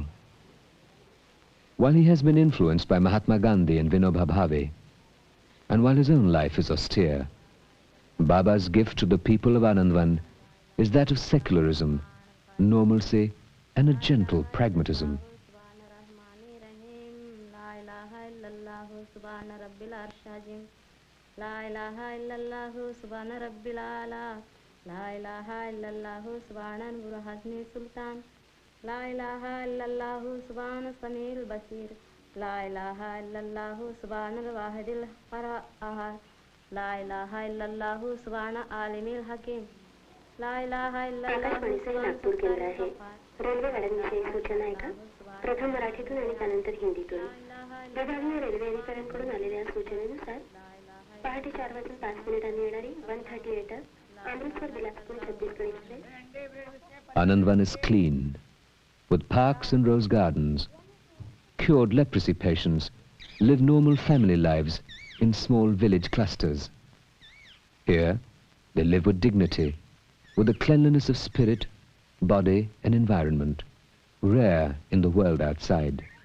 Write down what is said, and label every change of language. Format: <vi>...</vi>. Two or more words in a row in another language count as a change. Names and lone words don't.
<en>While he has been influenced by Mahatma Gandhi and Vinoba Bhave, and while his own life is austere, Baba's gift to the people of Anandvan is that of secularism, normalcy, and a gentle pragmatism.</en> <ar>لا إله إلا الله سبحان ربي الأعلى. لا إله إلا الله سبحان نور حسني سلطان. لا إله إلا الله سبحان السميع البصير. لا إله إلا الله سبحان الواحد القهار. لا إله إلا الله سبحان العليم الحكيم لا إله</ar> <mr>आकाशवाणीचे नागपूर केंद्र आहे. रेल्वेगाड्यांविषयी सूचना ऐका. प्रथम मराठीतून आणि त्यानंतर हिंदीतून. विभागीय रेल्वे अधिकाऱ्यांकडून आलेल्या सूचनेनुसार पहाटे 4:05 येणारी 138 अमृतसर बिलासपुर छत्तीसगड एक्सप्रेस.</mr> <en>Anandvan is clean, with parks and rose gardens. Cured leprosy patients live normal family lives in small village clusters. Here, they live with dignity, with a cleanliness of spirit, body and environment, rare in the world outside.</en>